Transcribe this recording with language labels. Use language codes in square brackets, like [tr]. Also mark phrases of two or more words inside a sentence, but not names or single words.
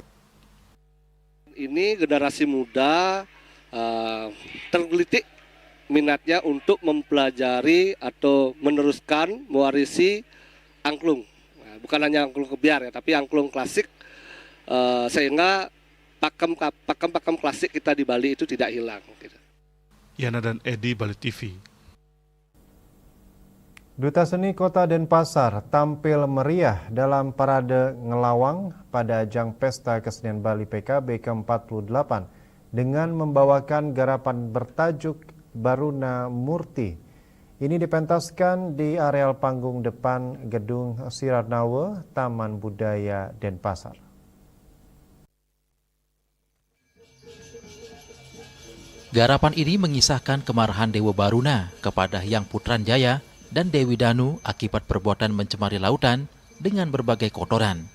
[id] Ini generasi muda tergelitik minatnya untuk mempelajari atau meneruskan, mewarisi angklung. Nah, bukan hanya angklung kebiar ya, tapi angklung klasik, sehingga pakem klasik kita di Bali itu tidak hilang. Yana dan Edi, Bali TV. Duta Seni Kota Denpasar tampil meriah dalam parade ngelawang pada ajang Pesta Kesenian Bali PKB ke-48 dengan membawakan garapan bertajuk Baruna Murti. Ini dipentaskan di areal panggung depan Gedung Siratnawa, Taman Budaya Denpasar. Garapan ini mengisahkan kemarahan Dewa Baruna kepada Hyang Putranjaya dan Dewi Danu akibat perbuatan mencemari lautan dengan berbagai kotoran.